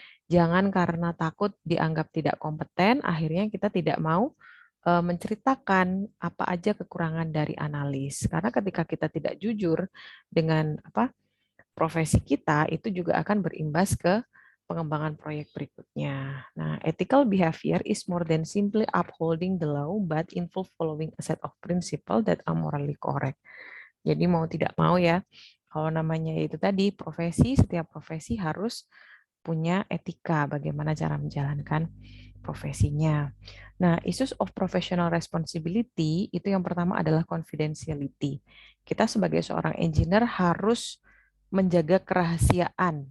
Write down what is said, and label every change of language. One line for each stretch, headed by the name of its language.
Indonesian: Jangan karena takut dianggap tidak kompeten, akhirnya kita tidak mau menceritakan apa aja kekurangan dari analis. Karena ketika kita tidak jujur dengan apa profesi kita, itu juga akan berimbas ke pengembangan proyek berikutnya.
English: Nah, ethical behavior is more than simply upholding the law, but involve following a set of principles that are morally correct.
Indonesian: Jadi mau tidak mau ya, kalau namanya itu tadi profesi, setiap profesi harus punya etika bagaimana cara menjalankan profesinya. Nah, issues of professional responsibility itu yang pertama adalah confidentiality. Kita sebagai seorang engineer harus menjaga kerahasiaan.